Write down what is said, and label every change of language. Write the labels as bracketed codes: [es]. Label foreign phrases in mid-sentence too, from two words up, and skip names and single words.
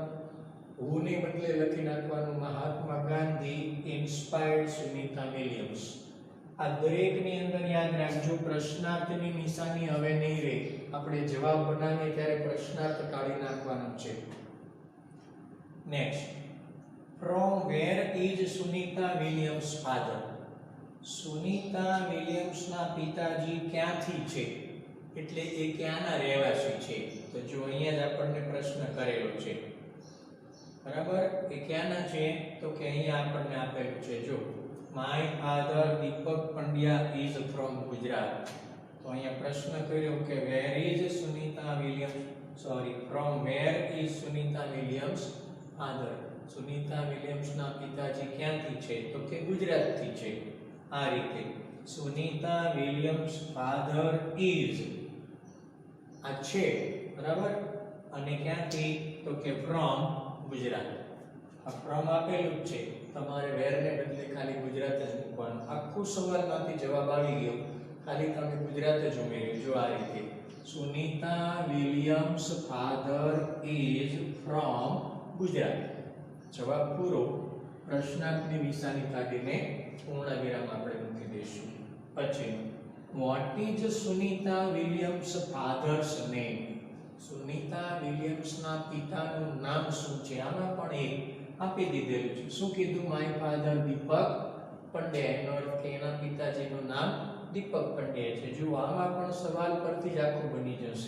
[gu] who ને બદલે લખી નાખવાનું મહાત્મા ગાંધી ઇન્સ્પાયર્ડ સુનીતા વિલિયમ્સ. આ દરેકની અંદર યાદ રાખજો, પ્રશ્નાર્થની નિશાની હવે નહીં રહે. આપણે જવાબ બનાવીએ ત્યારે પ્રશ્નાર્થ કાઢી નાખવાનો છે. નેક્સ્ટ, [en] from where is Sunita Williams father? [gu] સુનીતા વિલિયમ્સના પિતાજી ક્યાંથી છે, એટલે એ ક્યાંના રહેવાસી છે? તો જો અહીંયા જ આપણને પ્રશ્ન કરેલો છે, બરાબર. એ ક્યાંના છે? તો કે અહીંયા આપણને આપેલું છે, જો [en] my father દીપક પંડ્યા is from ગુજરાત. [gu] તો અહીંયા પ્રશ્ન કર્યો કે [en] where is Sunita Williams, from where is Sunita Williams father? [gu] સુનીતા વિલિયમ્સના પિતાજી ક્યાંથી છે? તો કે ગુજરાતથી છે. આ રીતે સુનીતા વિલિયમ્સ [en] father is, [gu] આ છે, બરાબર, અને ક્યાંથી? તો કે ફ્રોમ ગુજરાત. આ ફ્રોમ આપેલું જ છે, તમારે વેર ને બદલે ખાલી ગુજરાત જ મૂકવાનું. આખું સવાલમાંથી જવાબ આવી ગયો, ખાલી તમે ગુજરાત જ ઉમેર્યું. જો આ રીતે સુનીતા વિલિયમ્સ [en] father is from [gu] ગુજરાત. જવાબ પૂરો. પ્રશ્નાર્થની નિશાની કાઢીને પૂર્ણ વિરામ આપણે મૂકી દઈશું. [en] પછી what is સુનીતા વિલિયમ્સ father's name? [gu] સુનીતા વિલિયમ્સના પિતાનું નામ શું છે? આમાં પણ એક આપી દીધેલું છે. શું કીધું? [en] my father [gu] દીપક પંડ્યા. એનો અર્થ કે એના પિતાજીનું નામ દીપક પંડ્યા છે. જો આમાં પણ સવાલ પરથી જ આખું બની જશે.